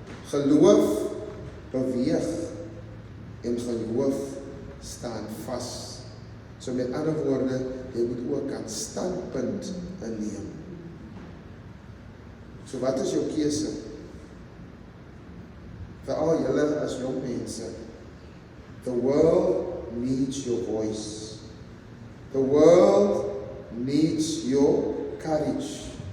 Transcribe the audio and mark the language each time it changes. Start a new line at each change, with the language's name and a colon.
Afrikaans: Geloof beweeg en geloof staan vas. So met ander woorde, jy moet ook 'n standpunt inneem. So wat is jou keuse? Vir al julle as jong mense,
English: the world needs your voice. The world needs your courage.